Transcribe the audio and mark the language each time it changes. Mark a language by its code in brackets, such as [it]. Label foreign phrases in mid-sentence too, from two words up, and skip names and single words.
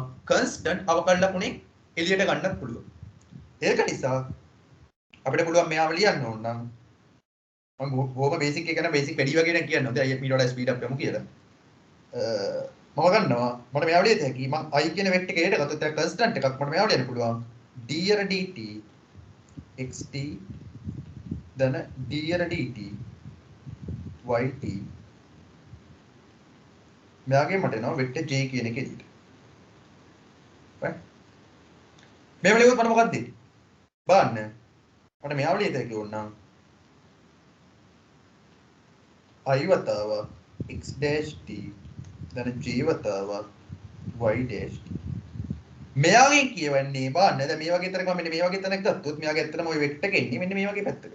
[si] constant අවකලනකුණේ එළියට ගන්නත් පුළුවන්. ඒක නිසා අපිට පුළුවන් මෙයාව ලියන්න ඕන නම් මම බොහොම බේසික් එක ගැන බේසික් වැඩි වගේ නම් කියන්න ඕනේ. අය මීට වඩා [en] speed up [si] යමු කියලා. මම ගන්නවා මට මෙයාව ලියත හැකි. මම i කියන වෙක්ටර් එක එකට ගත්තොත් ඒක කන්ස්ටන්ට් එකක් මට මෙයාව ලියන්න පුළුවන්. [en] d dt xt then d dt yt [si] මෙයාගේ මට එනවා වෙක්ටර් j කියන එක එළියට. right මේව ලියුවොත් මට මොකක්ද දෙන්නේ? බලන්න මට මෙයාව ලියත හැකි ඕනනම් i වතාවක් [en] x dash t then j [si] වතාවක් [en] y dash t [si] මෙයාගෙන් කියවන්නේ බලන්න දැන් මේ වගේ තරක මෙන්න මේ වගේ තැනක් ගත්තොත් මෙයාගේ ඇත්තටම ওই වෙක්ටර් එක එන්නේ මෙන්න මේ වගේ පැත්තකට.